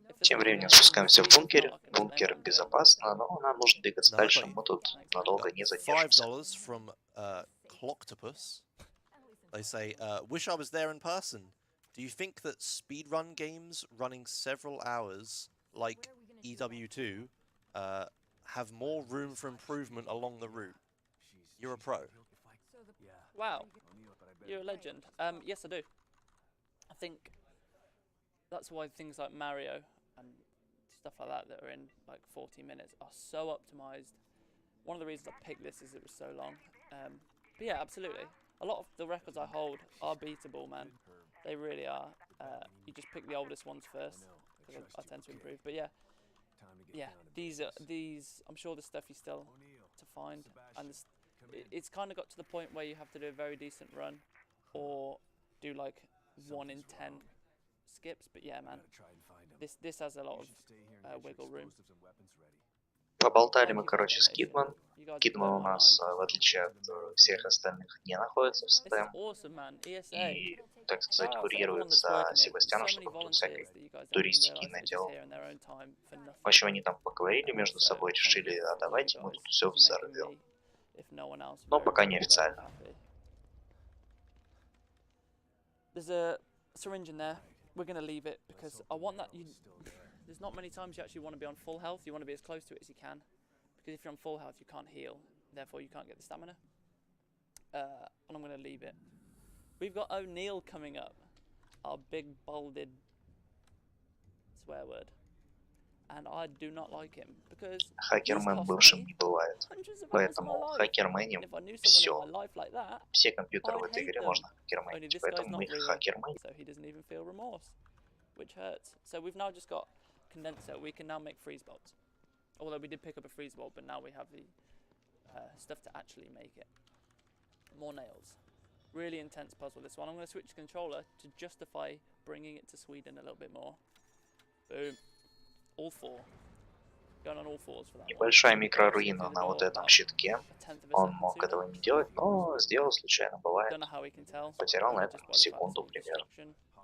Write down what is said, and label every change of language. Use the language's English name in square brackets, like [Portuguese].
[Russian] тем временем спускаемся в бункер. Бункер безопасно, но нам нужно двигаться дальше. Мы тут надолго не задержимся. [English] $5 from Cloctopus. They say, wish I was there in person. Do you think that speedrun games running several hours, like EW2, have more room for improvement along the route? You're a pro. Wow, you're a legend. Yes, I do. I think that's why things like Mario and stuff like that are in like 40 minutes are so optimized. One of the reasons I picked this is it was so long. But yeah, absolutely. A lot of the records I hold are beatable, man. They really are. You just pick the oldest ones first, because I tend to improve. But yeah, these. I'm sure there's stuff you still to find, and it's kind of got to the point where you have to do a very decent run, or do like 1 in 10 skips. But yeah, man, this has a lot of wiggle room. [Russian] Поболтали мы, короче, с Кидман. Кидман у нас, в отличие от всех остальных, не находится в стем. И, так сказать, курирует за Себастьяном, чтобы он тут всякой туристики наделал. В общем, они там поговорили между собой, решили, а давайте мы тут все взорвем. Но пока не официально. [English] There's a syringe in there. We're going to leave it because I want that... There's not many times you actually want to be on full health. You want to be as close to it as you can. Because if you're on full health, you can't heal. Therefore, you can't get the stamina. And I'm going to leave it. We've got O'Neill coming up. Our big, bolded swear word. And I do not like him. Because [Russian] Хакермен бывшим не бывает. Поэтому хакерменим все. Все компьютеры в этой игре можно хакерменить. Поэтому мы хакерменим. [English] So he doesn't even feel remorse. Which hurts. So we've now just got condenser. We can now make freeze bolts. Although we did pick up a freeze bolt, but now we have the stuff to actually make it. More nails. Really intense puzzle, this one. I'm going to switch the controller to justify bringing it to Sweden a little bit more. Boom. All four. Going on all fours for that. [Russian] Небольшая микроруина на вот этом щитке. Он мог этого не делать, но сделал случайно, бывает. Потерял на это секунду примерно.